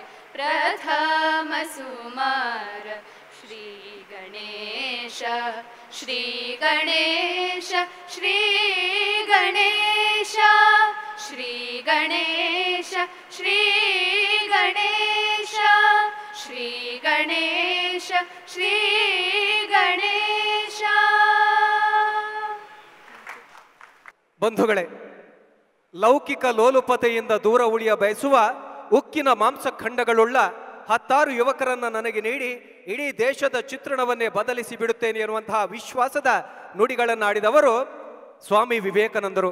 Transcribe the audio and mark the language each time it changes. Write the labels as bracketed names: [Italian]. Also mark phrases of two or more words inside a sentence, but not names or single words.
[Hindi] प्रथम सुमार श्री गणेश, श्री गणेश, श्री गणेश, श्री गणेश, श्री गणेश, श्री गणेश, श्री गणेश. [Kannada] ಬಂಧುಗಳೇ, ಲೌಕಿಕ ಲೋಲುಪತೆಯಿಂದ ದೂರ ಉಳಿಯ ಬಯಸುವ ಉಕ್ಕಿನ ಮಾಂಸಖಂಡಗಳುಳ್ಳ 10 ಯುವಕರನ್ನ ನನಗೆ ನೀಡಿ ಇಡೀ ದೇಶದ ಚಿತ್ರಣವನ್ನೇ ಬದಲಿಸಿ ಬಿಡುತ್ತೇನೆ ಎನ್ನುವಂತಹ ವಿಶ್ವಾಸದ ನುಡಿಗಳನ್ನಾಡಿದವರು ಸ್ವಾಮಿ ವಿವೇಕಾನಂದರು.